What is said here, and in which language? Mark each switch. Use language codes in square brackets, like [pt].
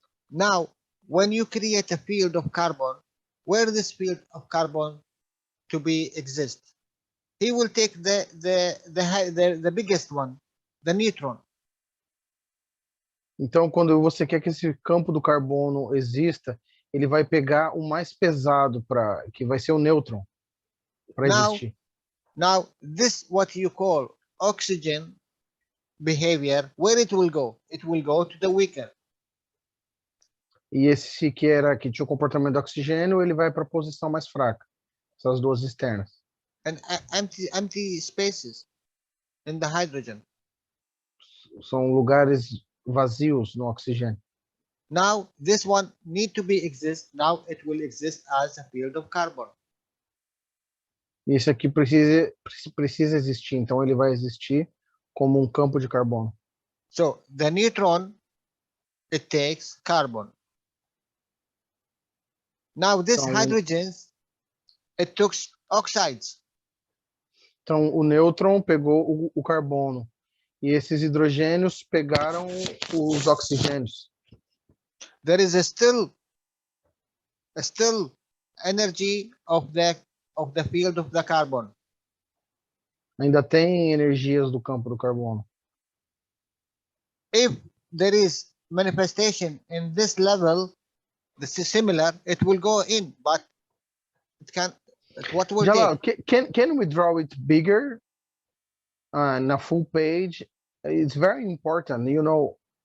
[en] Now, when you create a field of carbon, where this field of carbon to be exist, he will take the biggest one, the neutron. [pt] Então, quando você quer que esse campo do carbono exista, ele vai pegar o mais pesado que vai ser o nêutron para existir. [en] Now, this what you call oxygen behavior, where it will go? It will go to the weaker. [pt] E esse que tinha o comportamento do oxigênio, ele vai para a posição mais fraca. Essas duas externas. [en] And empty spaces in the hydrogen. [pt] São lugares vazios no oxigênio. [en] Now, this one need to be exist. Now it will exist as a field of carbon. [pt] Isso aqui precisa existir, então ele vai existir como um campo de carbono. [en] So the neutron, it takes carbon. Now this [pt] Então, [en] hydrogens, it took oxides. [pt] Então o nêutron pegou o carbono e esses hidrogênios pegaram os oxigênios. [en] There is still energy of the field of the carbon. [pt] Ainda tem energias do campo do carbono. [en] If there is manifestation in this level, this is similar, it will go in, but it can. What will Jalal, take? can we draw it bigger on a full page? It's very important, you know.